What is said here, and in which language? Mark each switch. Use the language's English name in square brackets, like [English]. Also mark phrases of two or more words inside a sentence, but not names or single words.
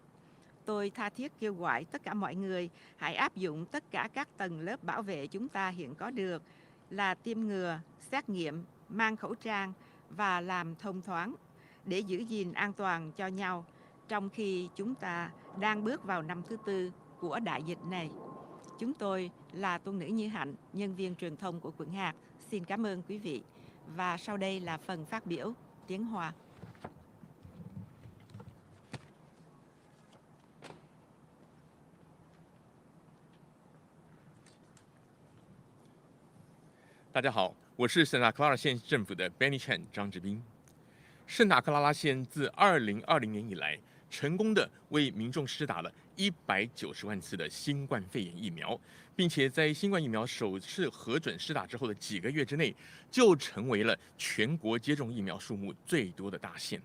[Vietnamese] Tôi tha thiết kêu gọi tất cả mọi người hãy áp dụng tất cả các tầng lớp bảo vệ chúng ta hiện có được là tiêm ngừa, xét nghiệm, mang khẩu trang và làm thông thoáng để giữ gìn an toàn cho nhau trong khi chúng ta đang bước vào năm thứ tư của đại dịch này. Chúng tôi là Tôn nữ Như Hạnh, nhân viên truyền thông của quận hạt. Xin cảm ơn quý vị. Và sau đây là phần phát biểu tiếng Hoa. [Chinese] 大家好，我是圣塔克拉拉县政府的 Benny Chen 张志斌。圣塔克拉拉县自2020年以来，成功的为民众施打了190万次的新冠肺炎疫苗，并且在新冠疫苗首次核准施打之后的几个月之内，就成为了全国接种疫苗数目最多的大县。